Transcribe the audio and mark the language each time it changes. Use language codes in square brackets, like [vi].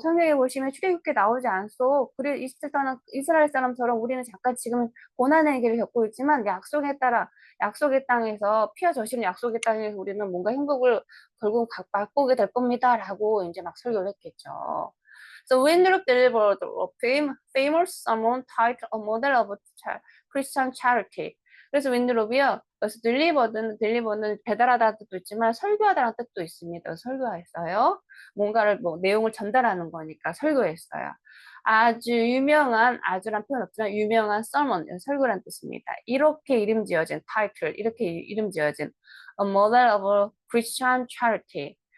[ko] 성경에 보시면 출애굽기에 나오지 않소. 그래 이스라엘 사람처럼 우리는 잠깐 지금 고난의 길을 겪고 있지만 약속에 따라 약속의 땅에서 피와 젖이는 약속의 땅에서 우리는 뭔가 행복을 결국 맛보게 될 겁니다라고 이제 막 설교를 했겠죠. [en] So Winthrop delivered a famous sermon titled A Model of Christian Charity. [ko] 그래서 윈드롭이요. 그래서 딜리버는 배달하다는 뜻도 있지만 설교하다라는 뜻도 있습니다. 설교했어요. 뭔가를 뭐 내용을 전달하는 거니까 설교했어요. 아주 유명한 아주란 표현 없지만 유명한 sermon 설교란 뜻입니다. 이렇게 이름 지어진 타이틀 이렇게 이름 지어진 A Model of Christian Charity.